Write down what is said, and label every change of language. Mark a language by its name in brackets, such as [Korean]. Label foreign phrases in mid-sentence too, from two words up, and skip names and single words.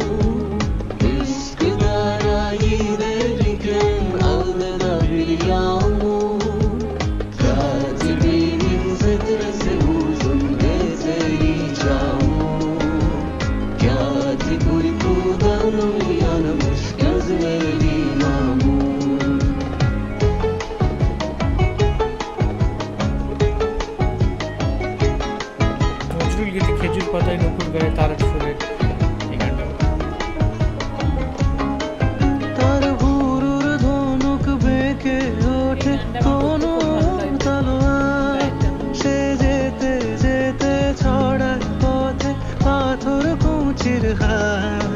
[Turkish] Üsküdar'a giderken aldı da bir yağmur. Katibinin setresi uzun, eteği çamur. Katip uykudan uyanmış, gözleri mamur. [Bangla] নজরুল গীতি খেজুর পাতায় নকুল গায়ে তার সুরে এই গানটা। তার হুরুর ধনুক বেঁকে ওঠে কোনো তলোয়ার, সে যেতে যেতে ছড়ায় পথে পাথর কুচির হার।